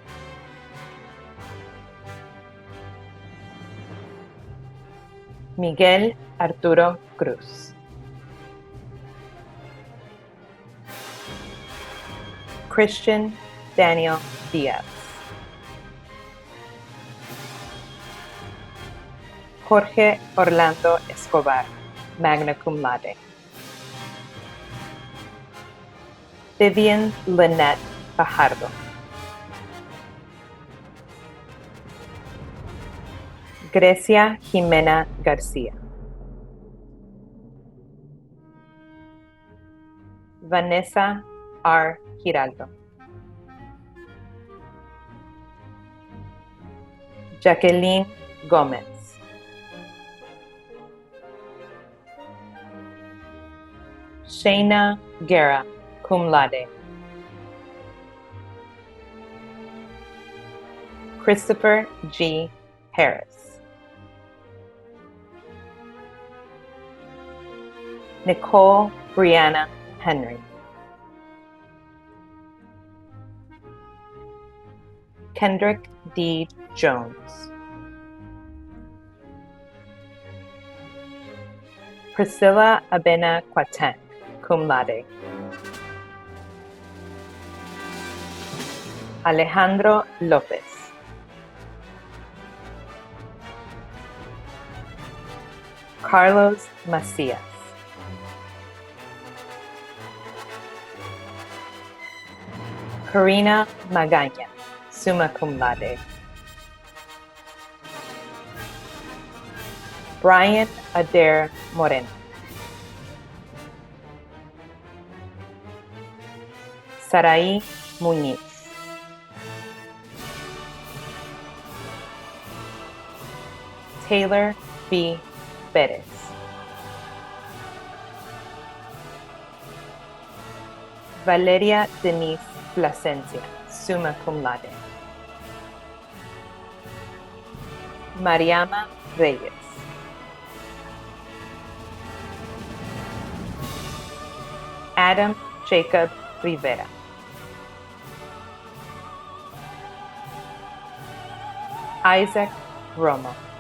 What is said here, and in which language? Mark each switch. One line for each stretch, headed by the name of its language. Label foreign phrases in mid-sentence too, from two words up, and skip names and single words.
English: Miguel Arturo Cruz. Christian Daniel Diaz. Jorge Orlando Escobar,
Latin: magna cum laude.
English: Vivian Lynette Fajardo. Grecia Jimena Garcia. Vanessa R. Giraldo. Jacqueline Gomez. Shayna Guerra,
Latin: cum laude.
English: Christopher G. Harris. Nicole Brianna Henry. Kendrick D. Jones. Priscilla Abena Quaten,
Latin: cum laude.
English: Alejandro Lopez. Carlos Macias. Karina Magaña,
Latin: summa cum laude.
English: Brian Adair Moreno. Sarai Muñiz. Taylor B. Perez. Valeria Denise Plasencia,
Latin: summa cum laude.
English: Mariama Reyes. Adam Jacob Rivera. Isaac Romo.